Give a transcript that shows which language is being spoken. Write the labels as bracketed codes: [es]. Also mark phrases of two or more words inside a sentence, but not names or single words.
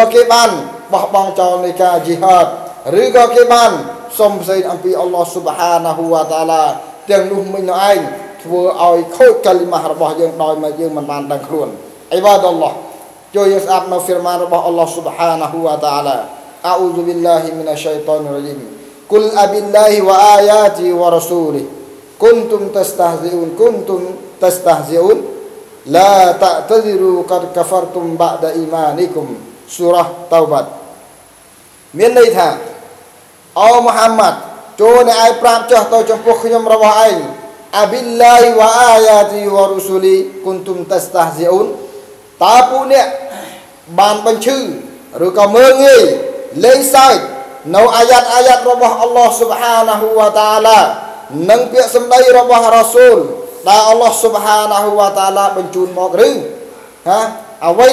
[km] គេបានបោះបង់ចោលនៃការជីហាតឬក៏គេបានសុំផ្សេងអំពី [ar] الله سبحانه وتعالى [km] ទាំងនោះមិញនោះឯងធ្វើឲ្យខូចកាលីម៉ាស់របស់យើងដោយមកយើងមិនបានដឹងខ្លួន [ar] عباد الله [km] ជួយយើងស្ដាប់នៅហ្វីរម៉ានរបស់ [ar] الله سبحانه وتعالى أعوذ بالله من الشيطان الرجيم قل أبالله وآ آياته ورسوله كنتم تستهزئون لا تعتذروا قد كفرتم بعد إيمانكم سورة التوبة មានន័យ [km] ថាអូមូហាម៉ាត់ចូលអ្នកឯងប្រាប់ចុះទៅចំពោះខ្ញុំរបស់ឯង [ar] أبالله وآياته ورسوله كنتم تستهزئون [km] តើពួកអ្នកបានបញ្ឈឺឬក៏មើងងាយលេងសើចនៅអាយ៉ាតរបស់ [ar] الله سبحانه وتعالى [km] និងពាក្យសម្ដីរបស់រ៉ាស៊ូលដែល [ar] الله سبحانه وتعالى [km] បញ្ជូនមកឬអ្វី